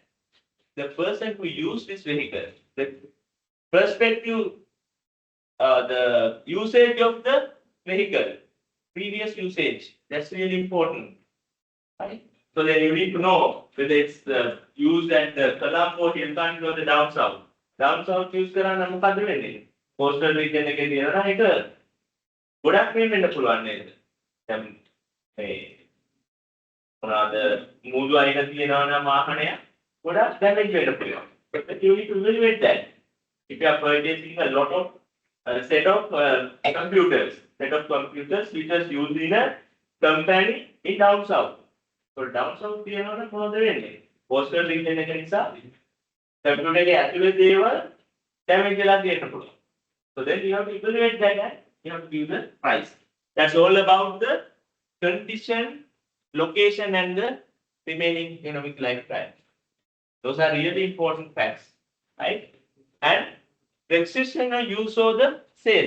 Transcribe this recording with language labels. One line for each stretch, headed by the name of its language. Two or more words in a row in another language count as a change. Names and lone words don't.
English: The person who used this vehicle, the perspective, the usage of the vehicle, previous usage. That's really important, right? So then you need to know whether it's used at the Colombo, Srilanka, or the down south. Down south use
Sinhala: කරන්න මොකද්ද වෙන්නේ?
English: Coastal region
Sinhala: එකේ තියෙනවා ඒක ගොඩක් මේ වෙන්න පුළුවන් නේද? දැන් මේ මොනවාද මූදු අයින තියෙනවා නම් වාහනය ගොඩක් damage වෙන්න පුළුවන්.
English: But you need to evaluate that. If you are purchasing a lot of set of computers which is used in a company in down south. So down south
Sinhala: තියෙනවා නම් මොනවද වෙන්නේ?
English: Coastal region
Sinhala: එක නිසා computer එකේ ඇතුලේ දේවල් damage වෙලා තියෙන්න පුළුවන්.
English: So then you have to evaluate that and you have to give the price. That's all about the condition, location and the remaining economic lifetime. Those are really important facts, right? And restriction or use of the sale.